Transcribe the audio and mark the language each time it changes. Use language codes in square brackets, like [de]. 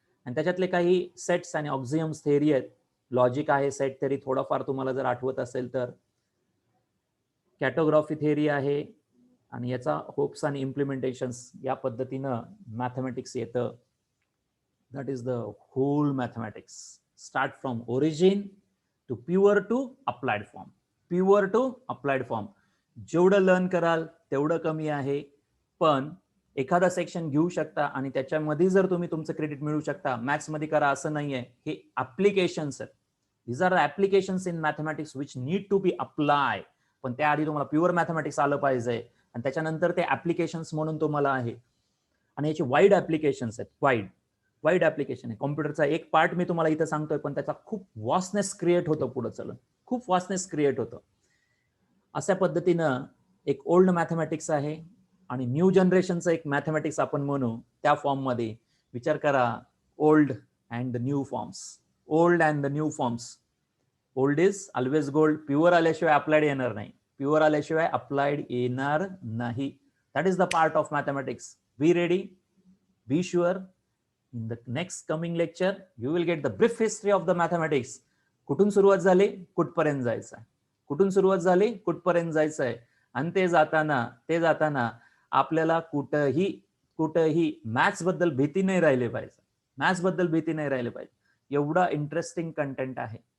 [mr] आणि त्याच्यातले काही सेट्स आणि ऑक्झियम्स थेअरी आहेत. लॉजिक आहे, सेट थेअरी थोडाफार तुम्हाला जर आठवत असेल तर. कॅटोग्राफी थेअरी आहे, आणि याचा होप्स आणि इम्प्लिमेंटेशन्स या पद्धतीनं मॅथमॅटिक्स येतं. [en] That is the whole mathematics. Start from origin to pure to applied form. Pure to applied form. [mr] जेवढं लर्न कराल तेवढं कमी आहे, पण एखादा सेक्शन घेऊ शकता आणि त्याच्यामध्ये जर तुम्ही तुमचं क्रेडिट मिळू शकता. मॅथ्स मध्ये करा असं नाहीये, हे ऍप्लिकेशन्स आहेत. [en] These are applications in mathematics which need to be apply. [mr] पण त्याआधी तुम्हाला प्युअर मॅथमॅटिक्स आलं पाहिजे, आणि त्याच्यानंतर ते ऍप्लिकेशन्स म्हणून तुम्हाला आहे. आणि याचे वाईड ऍप्लिकेशन्स आहेत. वाईड ऍप्लिकेशन आहे. कॉम्प्युटरचा एक पार्ट मी तुम्हाला इथं सांगतोय, पण त्याचा खूप वास्टनेस क्रिएट होतं पुढे चलून. खूप वास्टनेस क्रिएट होतं. अशा पद्धतीनं एक ओल्ड मॅथमॅटिक्स आहे आणि न्यू जनरेशनचं एक मॅथमॅटिक्स आपण म्हणू. त्या फॉर्म मध्ये विचार करा. [en] Old and the new forms. Old and the new forms. Old is always gold. [mr] Pure आल्याशिवाय अप्लाइड येणार नाही. प्युअर आल्याशिवाय अप्लाइड येणार नाही. [en] That is the part of mathematics. Be ready, be sure. In the next coming lecture, you will get the brief history of the mathematics. [mr] कुठून सुरुवात झाली, कुठपर्यंत जायचं आहे. कुठून सुरुवात झाली, कुठपर्यंत जायचं आहे. आणि ते जाताना आपल्याला कुठंही मॅथ्स बद्दल भीती नाही राहिली पाहिजे. मॅथ्स बद्दल भीती नाही राहिली पाहिजे. एवढा इंटरेस्टिंग कंटेंट आहे.